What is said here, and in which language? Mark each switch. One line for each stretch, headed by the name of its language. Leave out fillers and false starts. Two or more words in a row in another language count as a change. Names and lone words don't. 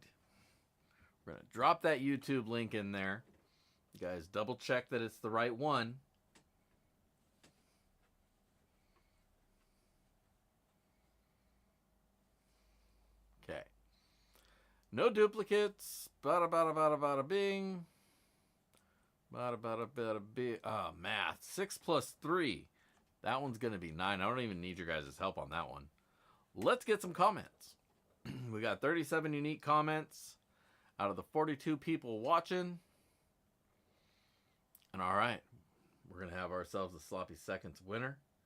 English: We're going to drop that YouTube link in there. You guys double check that it's the right one. Okay. No duplicates. Bada bada bada bada bing. Bada bada bada bing. Oh, math. 6 plus 3. That one's going to be 9. I don't even need your guys' help on that one. Let's get some comments. We got 37 unique comments out of the 42 people watching. And all right, we're going to have ourselves a Sloppy Seconds winner.